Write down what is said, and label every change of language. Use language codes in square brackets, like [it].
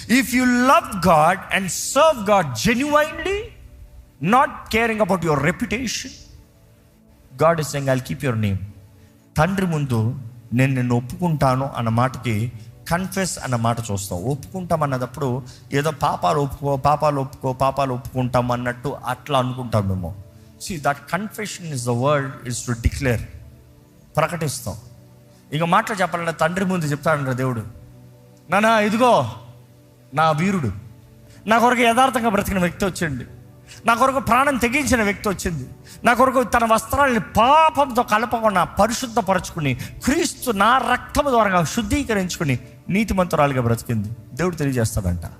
[en] If you love God and serve God genuinely, not caring about your reputation, God is saying I will keep your name. [te] తండ్రి ముందు నేను నిన్ను ఒప్పుకుంటాను అన్న మాటకి కన్ఫెస్ అన్న మాట చూస్తాం. ఒప్పుకుంటాం అన్నదప్పుడు ఏదో పాపాలు ఒప్పుకుంటాం అన్నట్టు అట్లా అనుకుంటాం మేము. [en] See, that confession is the word, is to declare, [te] ప్రకటిస్తాం. ఇక మాటలు చెప్పాలంటే తండ్రి ముందు చెప్తాడంట దేవుడు, నానా ఇదిగో నా వీరుడు, నా కొరకు యథార్థంగా బ్రతికిన వ్యక్తి వచ్చింది, నా కొరకు ప్రాణం తెగించిన వ్యక్తి వచ్చింది, నా కొరకు తన వస్త్రాలని పాపంతో కలపకుండా పరిశుద్ధపరచుకుని క్రీస్తు నా రక్తము ద్వారా శుద్ధీకరించుకుని నీతిమంతురాలుగా బ్రతికింది. దేవుడు తెలియజేస్తాడంట.